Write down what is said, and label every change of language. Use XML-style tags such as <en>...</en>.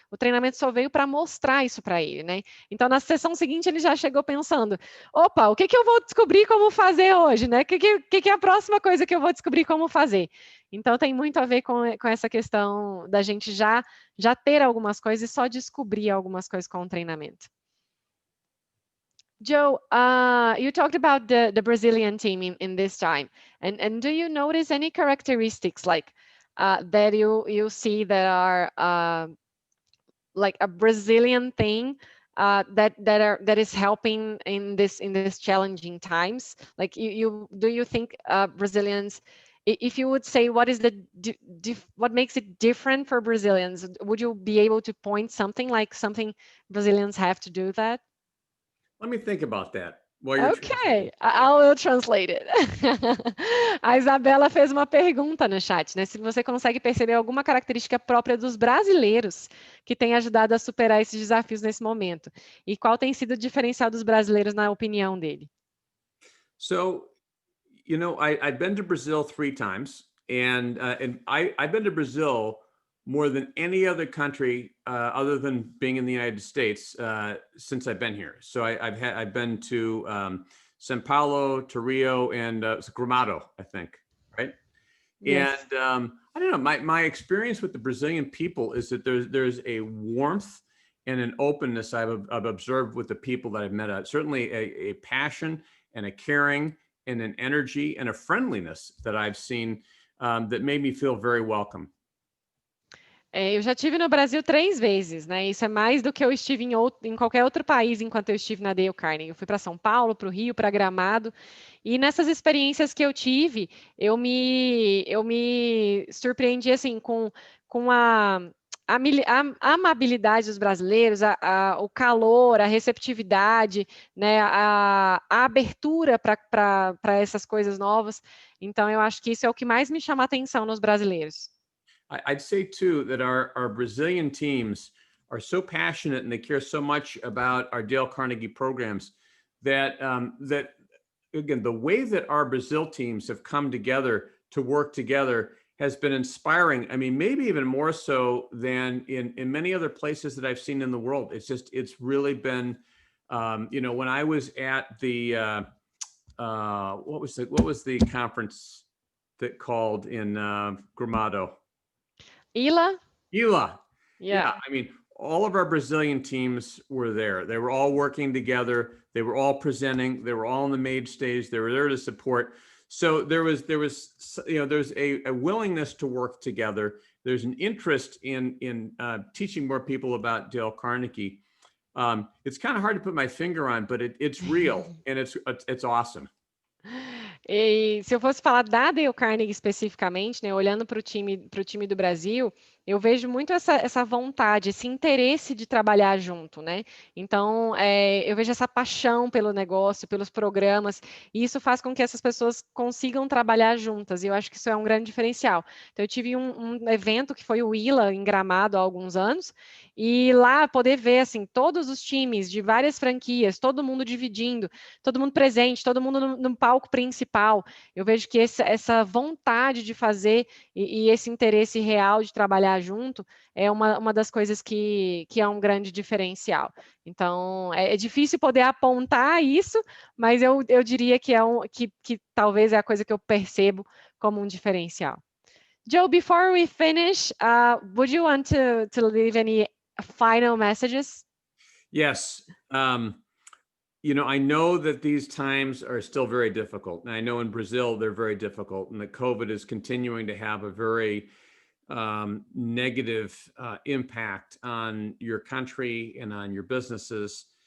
<pt>O treinamento só veio para mostrar isso para ele, né? Então, na sessão seguinte, ele já chegou pensando: opa, o que eu vou descobrir como fazer hoje, né? O que é a próxima coisa que eu vou descobrir como fazer? Então, tem muito a ver com essa questão da gente já ter algumas coisas e só descobrir algumas coisas com o treinamento.</pt> <en>Joe, you talked about the Brazilian team in this time, and do you notice any characteristics like that you see that are like a Brazilian thing that is helping in this challenging times? Like do you think Brazilians, if you would say what is what makes it different for Brazilians, would you be able to point something like something Brazilians have to do that? Let me think about that while you're Ok, translating. I will translate it.</en> <pt>A Isabela fez uma pergunta no chat, né? Se você consegue perceber alguma característica própria dos brasileiros que tem ajudado a superar esses desafios nesse momento. E qual tem sido o diferencial dos brasileiros na opinião dele?</pt> <en>So, I've been to Brazil 3 times, and I've been to Brazil more than any other country other than being in the United States since I've been here. So I've been to São Paulo, to Rio, and Gramado, I think, right? Yes. And I don't know, my experience with the Brazilian people is that there's a warmth and an openness I've observed with the people that I've met. Certainly a passion and a caring and an energy and a friendliness that I've seen that made me feel very welcome.</en> <pt>Eu já estive no Brasil 3 vezes, né? Isso é mais do que eu estive em qualquer outro país enquanto eu estive na Dale Carnegie. Eu fui para São Paulo, para o Rio, para Gramado. E nessas experiências que eu tive, eu me surpreendi assim com a amabilidade dos brasileiros, o calor, a receptividade, né, a abertura para essas coisas novas. Então, eu acho que isso é o que mais me chama a atenção nos brasileiros.</pt> <en>I'd say too that our Brazilian teams are so passionate and they care so much about our Dale Carnegie programs that that again, the way that our Brazil teams have come together to work together has been inspiring. I mean, maybe even more so than in many other places that I've seen in the world. It's really been, when I was at the what was the conference that called in Gramado? Ila? Ela. Yeah. Yeah, I mean, all of our Brazilian teams were there. They were all working together. They were all presenting. They were all on the main stage. They were there to support. So there's a willingness to work together. There's an interest in teaching more people about Dale Carnegie. It's kind of hard to put my finger on, but it's real and it's awesome.</en> <pt>E se eu fosse falar da Dale Carnegie especificamente, né, olhando para o time do Brasil, eu vejo muito essa vontade, esse interesse de trabalhar junto, né? Então, eu vejo essa paixão pelo negócio, pelos programas, e isso faz com que essas pessoas consigam trabalhar juntas, e eu acho que isso é um grande diferencial. Então, eu tive um evento que foi o ILA, em Gramado, há alguns anos, e lá poder ver, assim, todos os times de várias franquias, todo mundo dividindo, todo mundo presente, todo mundo no palco principal. Eu vejo que essa vontade de fazer e esse interesse real de trabalhar junto é uma das coisas que é um grande diferencial. Então, é difícil poder apontar isso, mas eu diria que que talvez é a coisa que eu percebo como um diferencial.</pt> <en>Joe, before we finish, would you want to leave any final messages? Yes. I know that these times are still very difficult. And I know in Brazil, they're very difficult. And that COVID is continuing to have a very negative impact on your country and on your businesses.</en>